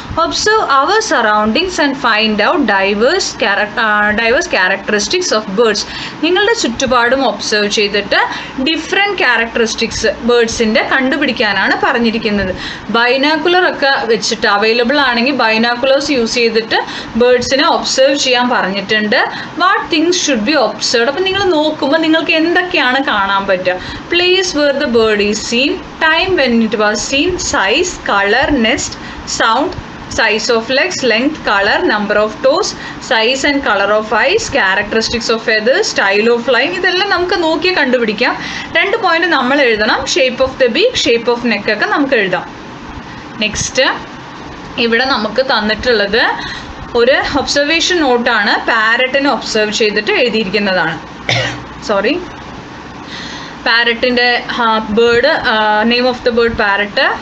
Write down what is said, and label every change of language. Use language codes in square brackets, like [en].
[en] Observe our surroundings and find out diverse characteristics of birds. [ml] നിങ്ങളുടെ ചുറ്റുപാടും observe ചെയ്തിട്ട് different characteristics ബേർഡ്സിൻ്റെ കണ്ടുപിടിക്കാനാണ് പറഞ്ഞിരിക്കുന്നത്. Binocular ഒക്കെ വെച്ചിട്ട് അവൈലബിൾ ആണെങ്കിൽ ബൈനാക്കുലേഴ്സ് യൂസ് ചെയ്തിട്ട് ബേർഡ്സിനെ ഒബ്സർവ് ചെയ്യാൻ പറഞ്ഞിട്ടുണ്ട്. [en] What things should be observed. [ml] അപ്പം നിങ്ങൾ നോക്കുമ്പോൾ നിങ്ങൾക്ക് എന്തൊക്കെയാണ് കാണാൻ പറ്റുക? [en] Place where the bird is seen, time when it was seen, size, color, nest, sound, size of legs, length, color, number of toes, size and color of eyes, characteristics of feathers, style of flying. [ml] ഇതെല്ലാം നമുക്ക് നോക്കി കണ്ടുപിടിക്കാം. 2 point നമ്മൾ എഴുതണം. [en] shape of the beak, shape of neck [ml] ഒക്കെ നമുക്ക് എഴുതാം. Next, ഇവിടെ നമുക്ക് തന്നിട്ടുള്ളത് ഒരു ഒബ്സർവേഷൻ നോട്ടാണ്. പാരറ്റിനെ ഒബ്സർവ് ചെയ്തിട്ട് എഴുതിയിരിക്കുന്നതാണ്. Sorry, പാരറ്റിൻ്റെ bird, name of the bird parrot.